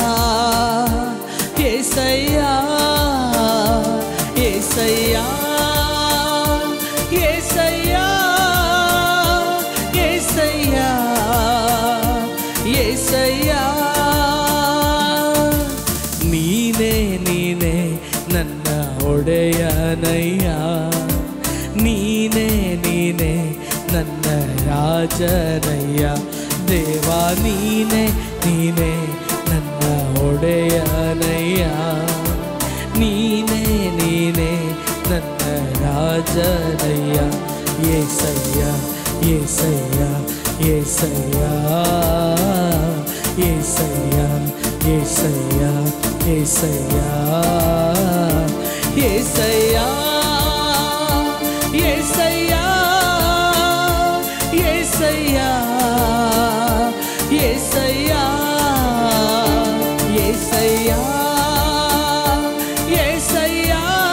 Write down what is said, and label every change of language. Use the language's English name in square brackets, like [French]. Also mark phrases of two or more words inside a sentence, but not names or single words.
[Telugu] యేసయ్యా యేసయ్యా యేసయ్యా యేసయ్యా యేసయ్యా [Kannada] ನೀನೇ ನೀನೇ ನನ್ನ ಒಡೆಯನಯ್ಯ ನೀನೇ ನೀನೇ ನನ್ನ ರಾಜನಯ್ಯ ದೇವಾ ನೀನೇ ನೀನೇ ನನ್ನ ಒಡೆಯನಯ್ಯ ನೀನೇ ನೀನೇ ನನ್ನ ರಾಜನಯ್ಯ యేసయ్య యేసయ్య యేసయ్య [Telugu] యేసయ్య యేసయ్య యేసయ్య యేసయ్య యేసయ్యా యేసయ్యా యేసయ్యా యేసయ్యా యేసయ్యా